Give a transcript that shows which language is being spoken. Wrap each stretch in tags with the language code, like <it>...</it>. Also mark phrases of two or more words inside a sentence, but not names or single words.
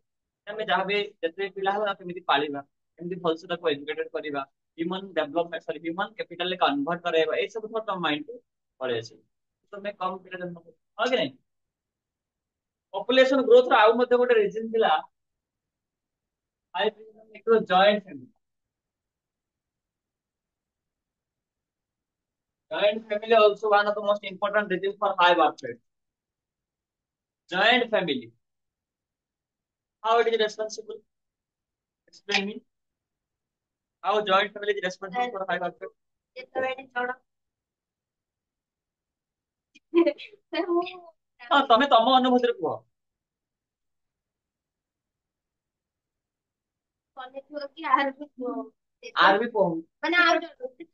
<or>ଆମେ ଯାହାବି ଯେତେ ପିଲା ହବା କେମିତି ପାଳିବା, କେମିତି ଭଲସେ ତାକୁ ଏଜୁକେଟେଡ କରିବା,</or> <en>human development</en> <or>ସରି</or> <en>human capital convert</en> <or>କରାଇବା, ଏଇ ସବୁ ଥଟ୍ ତମ ମାଇଣ୍ଡ କୁ ପଳେଇ ଆସିବ। ତମେ କମ ପିଲା ଜନ୍ମ କର, ହଁ କି ନାଇଁ?</or> <en>population growth</en> <or>ର ଆଉ ମଧ୍ୟ ଗୋଟେ ରିଜନ ଥିଲା</or> <en>joint family. Joint family also one of the most important reasons for high birth rate. Joint family, how it is responsible? explain me how joint family is responsible for high conflict?</en> <or>ଯେତେବେଳେ ଜଣ ମୁଁ ହଁ ତମେ ତମ ଅନୁଭୂତିରେ କୁହ। କନେଥିବ କି ଆହାର ବି ଆର ବି କୁହ। ମାନେ ଆଉ ଜଣ</or>